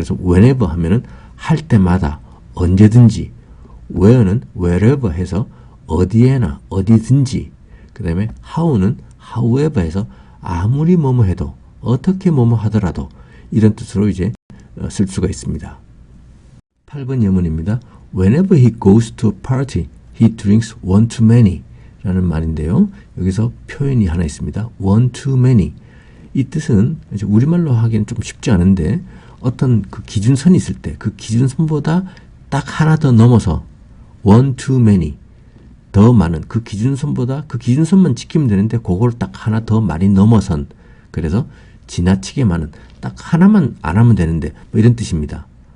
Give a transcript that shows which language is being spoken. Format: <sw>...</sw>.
<ko>그래서 whenever 하면은 할 때마다, 언제든지, where는 wherever 해서 어디에나, 어디든지, 그 다음에 how는 however 해서 아무리 뭐뭐 해도, 어떻게 뭐뭐 하더라도 이런 뜻으로 이제 쓸 수가 있습니다. 8번 예문입니다.</ko> <en>Whenever he goes to a party, he drinks one too many</en> <ko>라는 말인데요. 여기서 표현이 하나 있습니다.</ko> <en>one too many.</en> <ko>이 뜻은 우리말로 하기엔 좀 쉽지 않은데, 어떤 그 기준선이 있을 때 그 기준선보다 딱 하나 더 넘어서</ko> <en>one too many,</en> <ko>더 많은, 그 기준선보다, 그 기준선만 지키면 되는데 그걸 딱 하나 더 많이 넘어선, 그래서 지나치게 많은, 딱 하나만 안 하면 되는데 뭐 이런 뜻입니다.</ko>